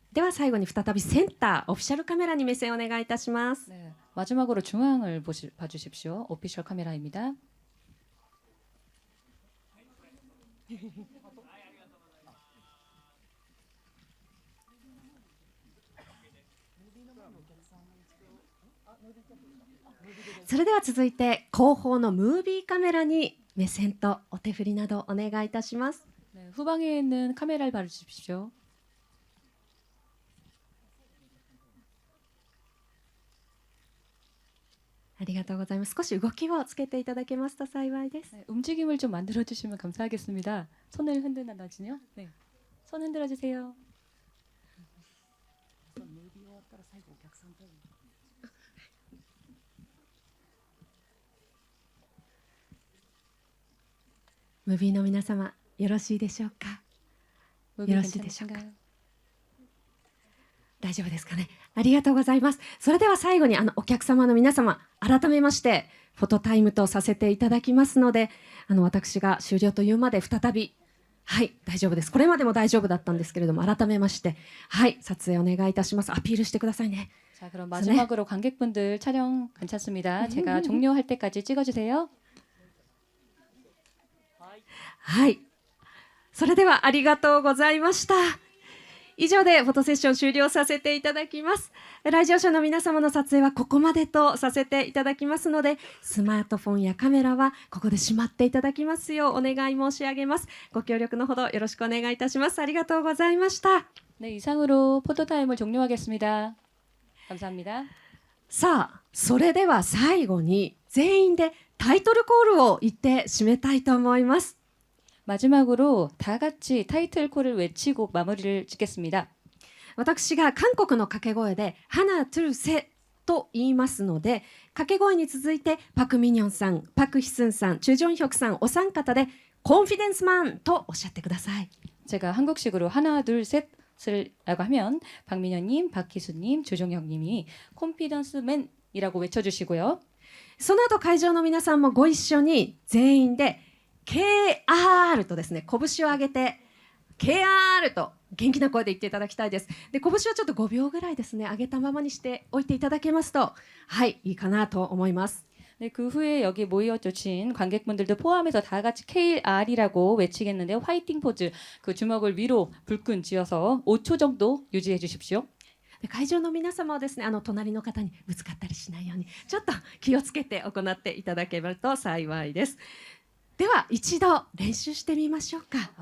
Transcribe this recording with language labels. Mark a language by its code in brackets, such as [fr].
[ja] では最後に再びセンターオフィシャルカメラに目線をお願いいたします。 [ko] 네, 마지막으로 중앙을 봐주십시오. 오피셜 카메라입니다. 네. [ja] それでは続いて後方のムービーカメラに目線とお手振りなどお願いいたします。 [ko] 네, 후방에 있는 카메라를 봐주십시오. [ja] ありがとうございます。少し動きをつけていただけますと幸いです。 [ko] 네, 움직임을 좀 만들어 주시면 감사하겠습니다. 손을 흔든다든지요. 네, 손 흔들어 주세요. [ja] 무비の皆様、よろしいでしょうか。 [ko] 무비 [ja] よろしいでしょうか。 [ko] 괜찮으신가요? [ja] 大丈夫ですかね。ありがとうございます。それでは最後にお客様の皆様、改めましてフォトタイムとさせていただきますので、私が終了というまで再び、はい大丈夫です。これまでも大丈夫だったんですけれども、改めましてはい撮影お願いいたします。アピールしてくださいね。 [ko] 자, 그럼 마지막으로 관객분들 촬영 괜찮습니다. 제가 종료할 때까지 찍어주세요. [ja] はい。それではありがとうございました。以上でフォトセッション終了させていただきます。来場者の皆様の撮影はここまでとさせていただきますので、スマートフォンやカメラはここでしまっていただきますようお願い申し上げます。ご協力のほどよろしくお願いいたします。ありがとうございました。 [ko] 네, 이상으로 포토타임을 종료하겠습니다. 감사합니다. [ja] さあ、それでは最後に全員でタイトルコールを言って締めたいと思います。 [ko] 마지막으로 다 같이 타이틀콜을 외치고 마무리를 짓겠습니다. [ja] 私が韓国の掛け声でハナトゥルセと言いますので、掛け声に続いてパクミニョンさん、パクヒスンさん、チュジョンヒョクさんお三方でコンフィデンスマンとおっしゃってください。 [ko] 제가 한국식으로 하나 둘 셋을라고 하면 박민현님, 박희수님, 조종혁님이 콘피던스맨이라고 외쳐주시고요. [ja] その後会場の皆さんもご一緒に全員で KR とですね、拳を上げて KR と元気な声で言っていただきたいです。で、拳はちょっと5秒ぐらいですね、上げたままにしておいていただけますと、はい、いいかなと思います。 [ko] 네, 그 후에 여기 모여주신 관객분들도 포함해서 다 같이 KR이라고 외치겠는데요. 화이팅 포즈, 그 주먹을 위로 불끈 쥐어서 5초 정도 유지해 주십시오. [ja] で会場の皆様はですね、隣の方にぶつかったりしないようにちょっと気をつけて行っていただけると幸いです。では一度練習してみましょうか。